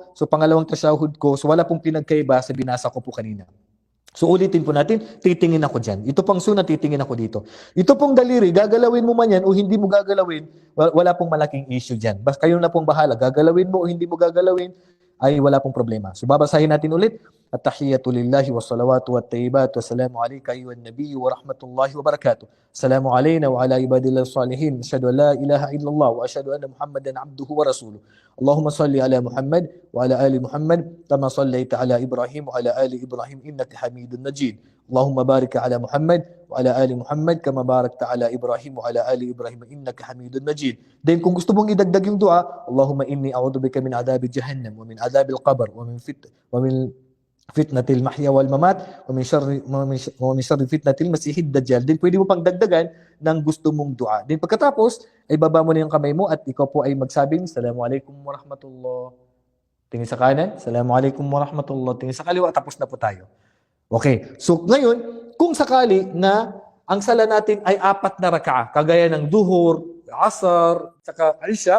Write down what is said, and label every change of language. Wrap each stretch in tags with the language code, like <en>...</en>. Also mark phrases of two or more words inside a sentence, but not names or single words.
<tl>So pangalawang tasahud ko, so wala pong pinagkaiba sa binasa ko po kanina. So ulitin po natin, titingin ako dyan. Ito pang sunna, titingin ako dito. Ito pong daliri, gagalawin mo man yan o hindi mo gagalawin, wala pong malaking issue dyan. Basta kayo na pong bahala, gagalawin mo o hindi mo gagalawin, ay wala pong problema. So babasahin natin ulit.</tl> <ar>التحيات لله والصلوات والطيبات السلام عليك أيها النبي ورحمة الله وبركاته. السلام علينا وعلى عباد الله الصالحين أشهد أن لا إله إلا الله وأشهد أن محمدا عبده ورسوله. اللهم صل على محمد وعلى آل محمد كما صليت على إبراهيم وعلى آل إبراهيم إنك حميد مجيد. اللهم بارك على محمد وعلى آل محمد كما باركت على إبراهيم وعلى آل إبراهيم إنك حميد مجيد.</ar> <tl>Then kung gusto mong idagdag yung dua,</tl> <ar>اللهم إني أعوذ بك من عذاب جهنم ومن عذاب القبر ومن فتنة المحيا والممات ومن شر فتنة المسيح الدجال.</ar> <tl>Then pwede mo pang dagdagan ng gusto mong dua. Then pagkatapos ay baba mo na yung kamay mo at ikaw po ay magsabing</tl> <ar>السلام عليكم ورحمة الله.</ar> <tl>Tingin sa kanan,</tl> <ar>السلام عليكم ورحمة الله.</ar> <tl>Tingin sa kaliwa, tapos na po tayo. Okay. So ngayon, kung sakali na ang sala natin ay 4 na raka'a, kagaya ng duhur, asar, saka isya.</tl>